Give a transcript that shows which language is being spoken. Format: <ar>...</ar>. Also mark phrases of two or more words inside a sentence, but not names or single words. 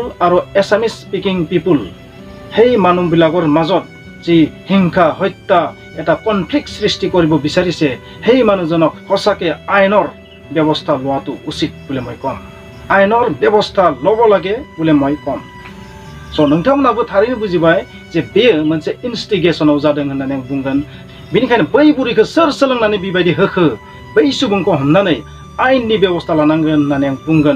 <as>আৰু</as> <en>Assamese speaking people</en> <as>সেই মানুহবিলাকৰ মাজত যি হিংসা হত্যা এটা কনফ্লিক্ট সৃষ্টি কৰিব বিচাৰিছে সেই মানুহজনক সঁচাকে আইনৰ ব্যৱস্থা লোৱাটো উচিত বুলি মই কম আইনৰ ব্যৱস্থা ল'ব লাগে বুলি মই কম</as> <brx>स' नोंथांमोनाबो थारैनो बुजिबाय जे बेयो मोनसे इनस्टिगेशनाव जादों होननानै आं बुंगोन बेनिखायनो बै बुरैखौ सोर सोलोंनानै बेबायदि होखो बै सुबुंखौ हमनानै आयेननि बेबस्था लानांगोन होननानै आं बुंगोन</brx>